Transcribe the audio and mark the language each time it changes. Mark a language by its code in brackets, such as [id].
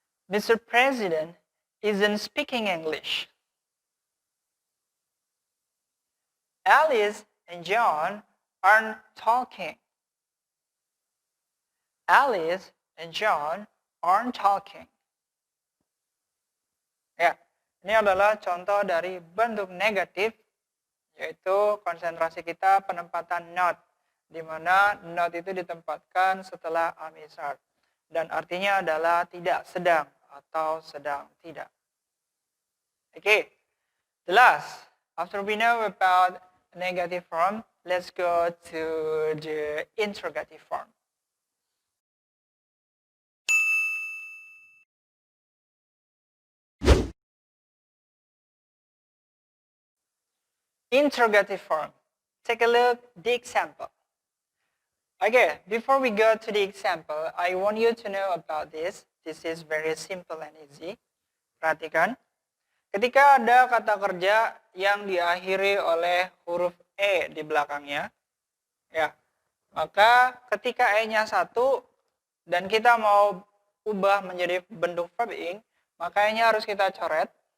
[en] Mr. President isn't speaking English. Alice and John aren't talking. Alice and John aren't talking. [id] Ya, ini adalah contoh dari bentuk negatif, yaitu konsentrasi kita penempatan not, di mana not itu ditempatkan setelah am is are. Dan artinya adalah tidak sedang atau sedang tidak. [en] Okay, the last, after we know about negative form, let's go to the interrogative form. Interrogative form. Take a look at the example. Okay, before we go to the example, I want you to know about this. This is very simple and easy. [id] Perhatikan. Ketika ada kata kerja yang diakhiri oleh huruf E di belakangnya, ya, maka ketika E-nya satu dan kita mau ubah menjadi bentuk verb ing, maka E-nya harus kita coret.